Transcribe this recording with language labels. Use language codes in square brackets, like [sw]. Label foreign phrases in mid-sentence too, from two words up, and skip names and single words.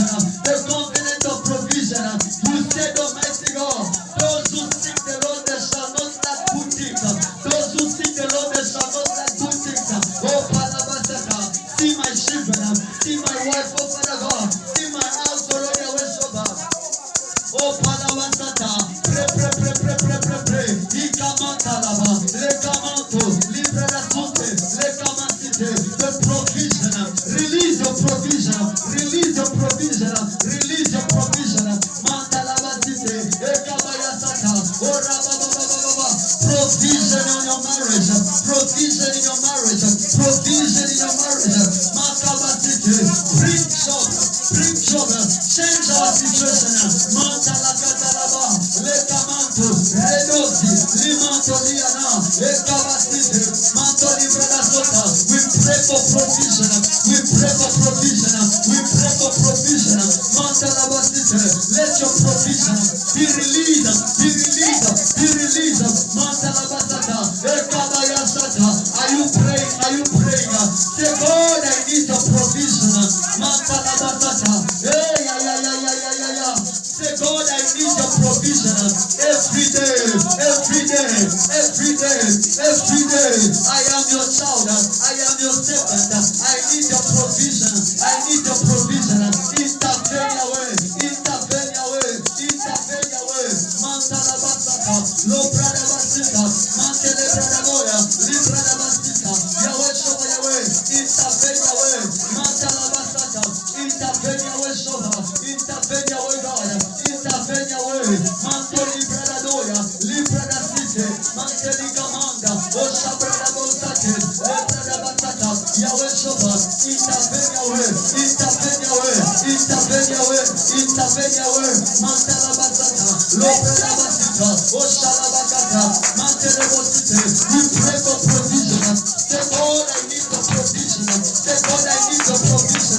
[en] The covenant of provision. You said, Almighty God, those who seek the Lord, they shall not lack good things. Those who seek the Lord, they shall not lack good things. Oh, Palabasaka, see my children, see my wife, oh Father God, see my house, oh Lord, Yahweh Shobah. Oh, Palabasata, pray. Ikamantalaba, lekamanto, liberasunte, lekamasite, the provision. Release your provision. Release your provision. Release your provision. Mantalabasite, ekabayasata, oh, rabababababa. Provision in your marriage. Provision in your marriage. Provision in your marriage. Makabasite, bring job. Change our situation. Mantalakatalaba, lekamanto, redosi, limanto liana, ekabasite, manto librada sota. We pray for provision. We pray for provision. We pray for provision. Mantalabasite, let your provision be released. Be released. Be released. Mantalabasata, ekabayasata. Are you praying? Are you praying? Say, God, I need your provision. Mantalabasata. Say, God, I need your provision every day. I am your child. I am your servant. I need your provision. I need your provision. Intervene Yahweh. Mantala basata. Lo brada basita. Mantele brada boya. Librada basita. Yahweh Shova Yahweh. Intervene Yahweh. Mantala basata. Intervene Yahweh Shova. Intervene Yahweh God. Intervene Yahweh. Mantoli brada doya. Librada site. Manteli kamanda. Osha brada bosate. Librada basata. Yahweh Shova. Intervene Yahweh. Mantala basata. Lo brada basita. Osha la bakata. Mantele bosite. We pray for provision. Say, God, I need the provision. Say, God, I need the provision.